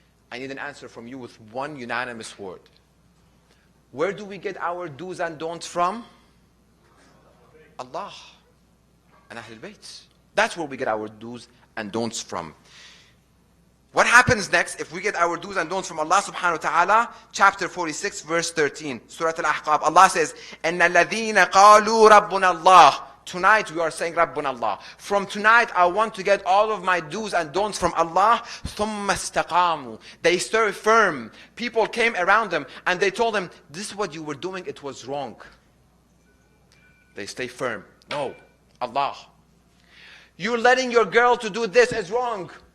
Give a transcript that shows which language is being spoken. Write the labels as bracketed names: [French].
[English] I need an answer from you with one unanimous word. Where do we get our do's and don'ts from? Allah and Ahlul Bayt. That's where we get our do's and don'ts from. What happens next if we get our do's and don'ts from Allah subhanahu wa ta'ala? Chapter 46, verse 13, Surah Al-Ahqaf. Allah says, [Arabic] إِنَّ الَّذِينَ قَالُوا رَبُّنَا اللَّهِ. [English] Tonight we are saying Rabbuna Allah. From tonight I want to get all of my do's and don'ts from Allah. [Arabic] ثُمَّ اسْتَقَامُوا. [English] They stood firm. People came around them and they told them, this is what you were doing, it was wrong. They stay firm. No, Allah. You're letting your girl to do this is wrong.